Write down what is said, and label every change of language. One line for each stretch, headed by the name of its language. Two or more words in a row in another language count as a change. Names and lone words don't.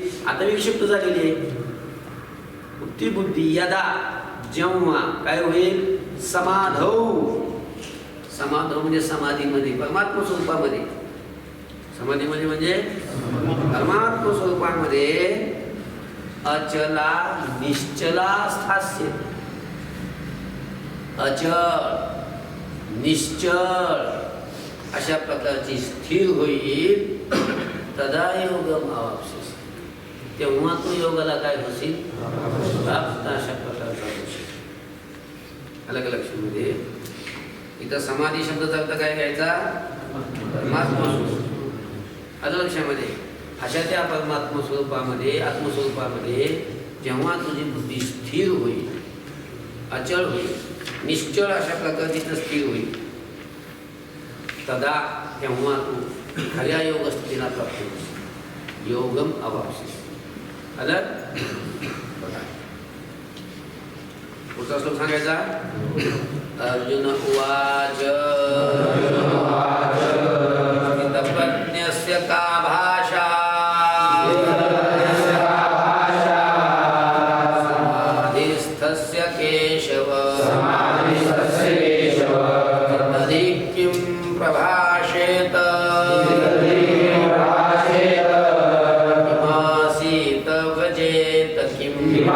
Marathi: आता विक्षिप्त झालेली आहे ती बुद्धी. यदा जेव्हा काय होईल? समाधौ. समाधौ म्हणजे समाधीमध्ये, परमात्म स्वरूपामध्ये. समाधीमध्ये म्हणजे परमात्म स्वरूपामध्ये
Sanskrit: अचला निश्चला स्थास्यति.
Marathi: अचल निश्चल अशा प्रकारची स्थिर होईल.
Sanskrit: तदा योगम अवाप्स्यसि.
Marathi: तेव्हा तू योगाला काय होशील? प्राप्त अशा प्रकारचा होशील. अलग लक्षामध्ये इथं समाधी शब्दाचा अर्थ काय घ्यायचा? परमात्मा स्वरूप. अलग लक्षामध्ये अशा त्या परमात्मा स्वरूपामध्ये आत्मस्वरूपामध्ये जेव्हा तुझी बुद्धी स्थिर होईल, अचळ होईल, निश्चळ अशा प्रकारची स्थिर होईल, तदा तेव्हा तू खऱ्या योग स्थितीला प्राप्त होशील.
Sanskrit: योगम अवाप्स्यसि.
Marathi: अलग बघा पुढचा श्लोक सांगायचा.
Sanskrit: अर्जुन उवाच स्थितप्रज्ञस्य का भाषा समाधिस्थस्य केशव तदि किं प्रभाषेत किमासीत व्रजेत किम्.